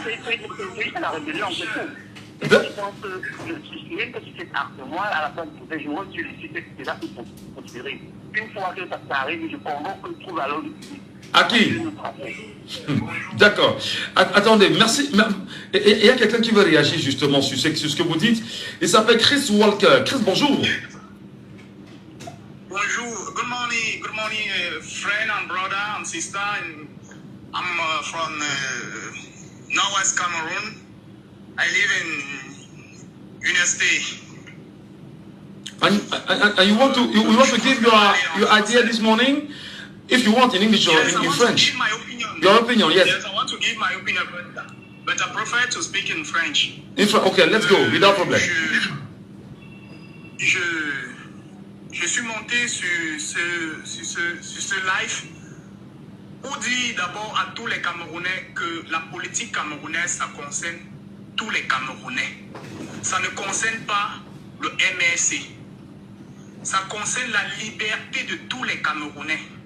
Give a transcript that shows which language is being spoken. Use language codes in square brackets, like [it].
[fr] C'est la rébellion, c'est tout. Et je pense que rien que sur cet acte, moi, à la fin du jour, je suis là pour considérer. Une fois que ça arrive, je convoque que je trouve à l'ordre public. À qui? D'accord. Attendez, merci. Il y a quelqu'un qui veut réagir justement sur ce que vous dites. Il s'appelle Chris Walker. Chris, bonjour. Bonjour. [en] Good morning, friend and brother and sister. I'm from Northwest Cameroon. I live in University. And you want to give your idea this morning? If you want in English or in French. Give my opinion. Your opinion, yes. Yes, I want to give my opinion, but I prefer to speak in French. Okay, let's go, without problem. [fr] Je suis monté sur ce live pour dire d'abord à tous les Camerounais que la politique camerounaise, ça concerne tous les Camerounais. Ça ne concerne pas le MRC. Ça concerne la liberté de tous les Camerounais.